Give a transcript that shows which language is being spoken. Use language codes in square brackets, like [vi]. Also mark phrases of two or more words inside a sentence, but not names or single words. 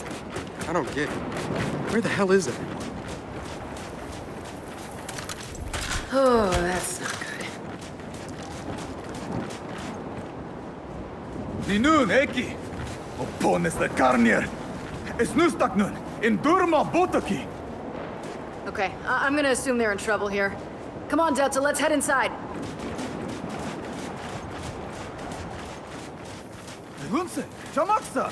[en] I don't get it. Where the hell is everyone? Oh, that's not good. Ninun Eki. Opones the Carnier. Snustak nun, in Durma Botoki. Okay, I'm gonna assume they're in trouble here. Come on, Delta, let's head inside. Hunse, Chamaksa.